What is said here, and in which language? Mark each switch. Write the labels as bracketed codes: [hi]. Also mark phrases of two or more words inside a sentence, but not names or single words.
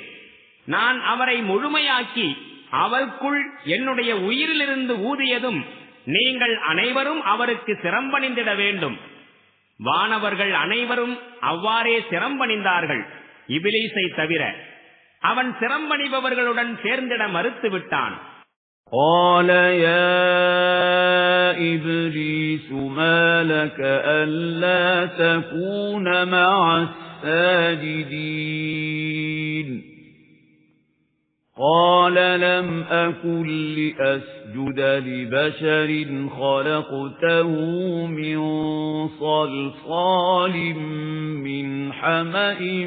[ta] நான் அவரை முழுமையாக்கி அவருக்குள் என்னுடைய உயிரிலிருந்து ஊதியதும் நீங்கள் அனைவரும் அவருக்கு சிரம்பணிந்திட வேண்டும். வானவர்கள் அனைவரும் அவ்வாறே சிரம்பணிந்தார்கள், இபிலீசை தவிர. அவன் சிரம்பணிபவர்களுடன் சேர்ந்திட மறுத்து விட்டான். [ar] قَالَ يَا إِبْلِيسُ مَا لَكَ أَلَّا تَكُونَ مَعَ السَّاجِدِينَ قَالَ لَمْ أَكُنْ لِأَسْجُدَ لِبَشَرٍ خَلَقْتَهُ مِنْ صَلْصَالٍ مِنْ حَمَإٍ